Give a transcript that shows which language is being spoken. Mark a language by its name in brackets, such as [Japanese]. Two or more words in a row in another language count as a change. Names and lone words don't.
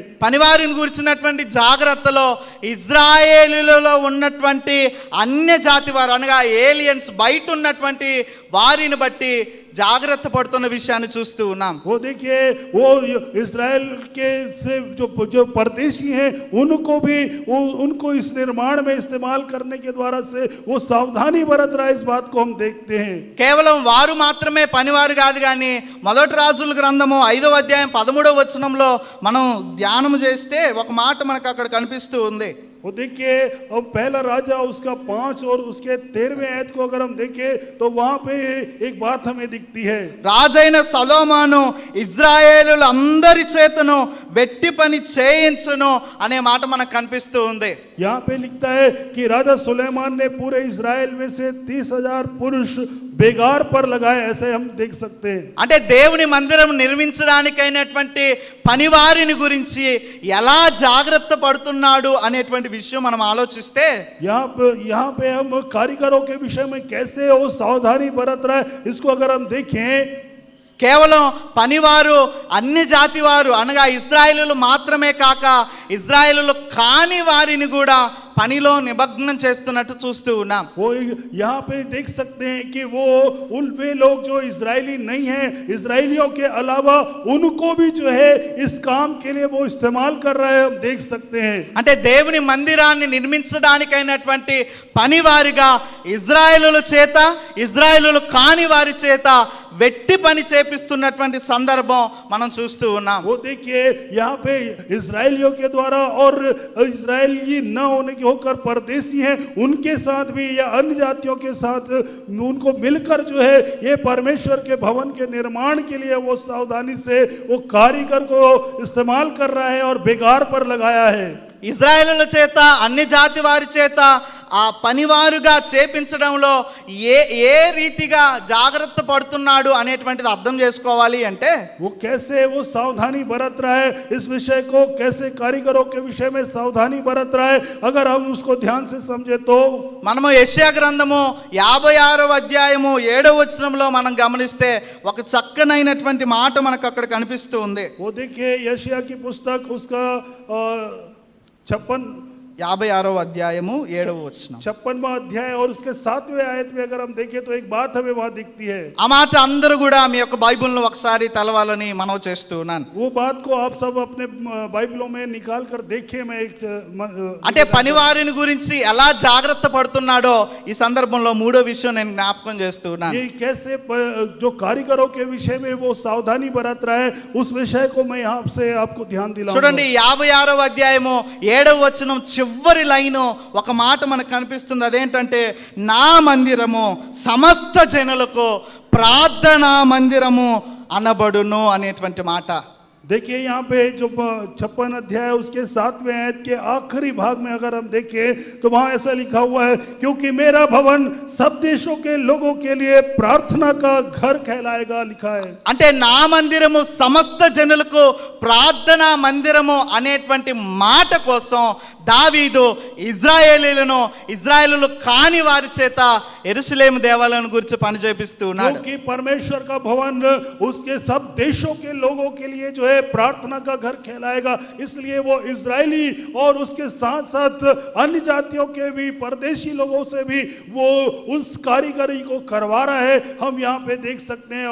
[Telugu] పనివారిని గురించినటువంటి జాగ్రత్తలో ఇజ్రాయేలులలో ఉన్నటువంటి అన్య జాతి వారు అనగా ఏలియన్స్ బయట ఉన్నటువంటి వారిని బట్టి జాగ్రత్త పడుతున్న విషయాన్ని చూస్తూ ఉన్నాం. [Hindi] वो देखिए वो इजराइल के से जो परदेशी हैं उनको इस निर्माण में इस्तेमाल करने के द्वारा से वो सावधानी बरत रहा है, इस बात को हम देखते हैं। [Telugu] కేవలం వారు మాత్రమే పనివారు కాదు కానీ మొదటి రాజుల గ్రంథము 5వ అధ్యాయం 13వ వచనంలో మనం ధ్యానం చేస్తే ఒక మాట మనకు అక్కడ కనిపిస్తూ ఉంది. [Hindi] वो देखिए अब पहला राजा उसका 5 और उसके 13वें आयत को अगर हम देखें तो वहां पे एक बात हमें दिखती है। [Telugu] రాజైన సొలొమోను ఇజ్రాయేలులందరి చేతను వెట్టి పని చేయించును అనే మాట మనకు కనిపిస్తూ ఉంది. [Hindi] यहाँ पे लिखता है कि राजा सुलेमान ने पूरे इजराइल में से 30,000 पुरुष बेगार पर लगाए, ऐसे हम देख सकते हैं। [Telugu] అంటే దేవుని మందిరం నిర్మించడానికైనటువంటి పనివారిని గురించి ఎలా జాగ్రత్త పడుతున్నాడు అనేటువంటి విషయం మనం ఆలోచిస్తే [Hindi] यहाँ पे हम कारीगरों के विषय में कैसे वो सावधानी बरत रहा है, इसको अगर हम देखें [Telugu] కేవలం పనివారు అన్ని జాతి వారు అనగా ఇజ్రాయేలులు మాత్రమే కాక ఇజ్రాయేలులు కాని వారిని కూడా పనిలో నిమగ్నం చేస్తున్నట్టు చూస్తూ ఉన్నాం. [Hindi] वो यहाँ पे देख सकते हैं कि वो वे लोग जो इजरायली नहीं हैं, इजरायलियों के अलावा उनको भी जो है इस काम के लिए वो इस्तेमाल कर रहे हैं, हम देख सकते हैं। [Telugu] అంటే దేవుని మందిరాన్ని నిర్మించడానికైనటువంటి పనివారిగా ఇజ్రాయేలుల చేత ఇజ్రాయేలులు కాని వారి చేత వెట్టి పని చేపిస్తున్నటువంటి సందర్భం మనం చూస్తూ ఉన్నాం. [Hindi] वो देखिए यहाँ पे इजरायलियों के द्वारा और इजरायली न होने के होकर परदेशी हैं उनके साथ भी या अन्य जातियों के साथ उनको मिलकर जो है ये परमेश्वर के भवन के निर्माण के लिए वो सावधानी से वो कारीगर को इस्तेमाल कर रहा है और बेगार पर लगाया है। [Telugu] ఇజ్రాయేలుల చేత అన్ని జాతి వారి చేత ఆ పనివారుగా చేపించడంలో ఏ రీతిగా జాగ్రత్త పడుతున్నాడు అనేటువంటిది అర్థం చేసుకోవాలి అంటే [Hindi] वो कैसे वो सावधानी बरत रहा है, इस विषय को कैसे कारीगरों के विषय में सावधानी बरत रहा है, अगर हम उसको ध्यान से समझे तो [Telugu] మనము యెషయా గ్రంథము 56వ అధ్యాయము 7వ వచనంలో మనం గమనిస్తే ఒక చక్కనైనటువంటి మాట మనకు అక్కడ కనిపిస్తూ ఉంది. [Hindi] वो देखिए यशायाह की पुस्तक उसका [Telugu] 56వ అధ్యాయము 7వ వచనం [Hindi] 56वां अध्याय और उसके 7वें आयत में अगर हम देखें तो एक बात हमें वहां दिखती है। [Telugu] ఆ మాట అందరూ కూడా మీ యొక్క బైబిల్ను ఒకసారి తెలవాలని మనవి చేస్తున్నాను. [Hindi] वो बात को आप सब अपने बाइबलों में निकाल कर देखें। मैं एक [Telugu] అంటే పనివారిని గురించి ఎలా జాగ్రత్త పడుతున్నాడో ఈ సందర్భంలో మూడో విషయం నేను జ్ఞాపకం చేస్తున్నాను. [Hindi] ये कैसे जो कारीगरों के विषय में वो सावधानी बरत रहा है, उस विषय को मैं यहाँ से आपको ध्यान दिलाऊंगा। [Telugu] చూడండి 56వ అధ్యాయము 7వ వచనం చివరి లైను ఒక మాట మనకు కనిపిస్తుంది. అదేంటంటే నా మందిరము సమస్త జనులకు ప్రార్థనా మందిరము అనబడును అనేటువంటి మాట. [Hindi] देखिए यहाँ पे जो 56 अध्याय उसके 7वें आयत के आखिरी भाग में अगर हम देखें तो वहां ऐसा लिखा हुआ है, क्योंकि मेरा भवन सब देशों के लोगों के लिए प्रार्थना का घर कहलाएगा, लिखा है। [Telugu] అంటే నా మందిరము సమస్త జనులకు ప్రార్థనా మందిరము అనేటువంటి మాట కోసం దావీదు ఇజ్రాయేలీలు కాని వారి చేత యెరూషలేము దేవాలయం గురించి పని చేపిస్తూ ఉన్నాడు। [Hindi] क्योंकि परमेश्वर का भवन उसके सब देशों के लोगों के लिए जो है प्रार्थना का घर कहलाएगा, इसलिए वो इजरायली और उसके साथ साथ अन्य जातियों के भी परदेशी लोगों से भी वो उस कारीगरी को करवा रहा है, हम यहाँ पे देख सकते हैं।